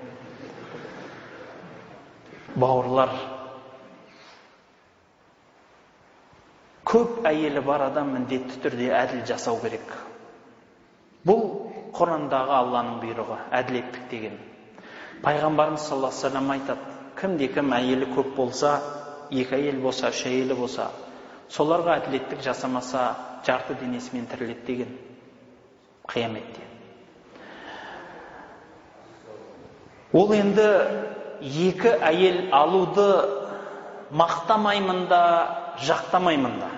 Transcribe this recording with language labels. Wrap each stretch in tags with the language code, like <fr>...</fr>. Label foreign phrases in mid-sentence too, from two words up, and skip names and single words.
<kk>Бауырлар, көп әйелі бар адам міндетті түрде әділ жасау керек. Бұл Құрандағы Алланың бұйрығы, әділеттік деген. Пайғамбарымыз</kk> <ar>صلى الله عليه وسلم</ar> <kk>айтады, кім әйелі көп болса, екі әйел болса, үш әйелі болса, соларға әділеттік жасамаса, жарты денесімен тіріледі деген қияметте. Ол енді екі әйел алуды мақтамаймын да, жақтамаймын да.</kk>